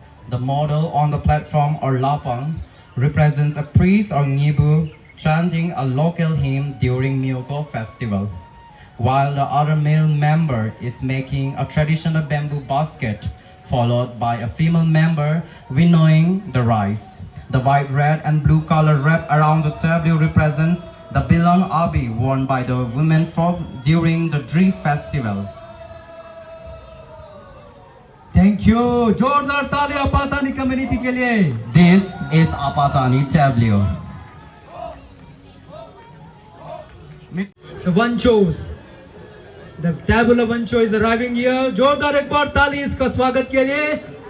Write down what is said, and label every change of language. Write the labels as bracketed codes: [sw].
[en] The model on the platform or lapang represents a priest or ngibu chanting a local hymn during Myoko festival, while the other male member is making a traditional bamboo basket, followed by a female member winnowing the rice. The white, red, and blue color wrapped around the tableau represents the Bilang Abi worn by the women folk during the Dri festival. Thank you. [hi] जोरदार ताली Apatani community के लिए. [en] This is Apatani tableau. The Vanchos. The tableau of Vancho is arriving here. [hi] जोरदार एक बार ताली इसका स्वागत के लिए.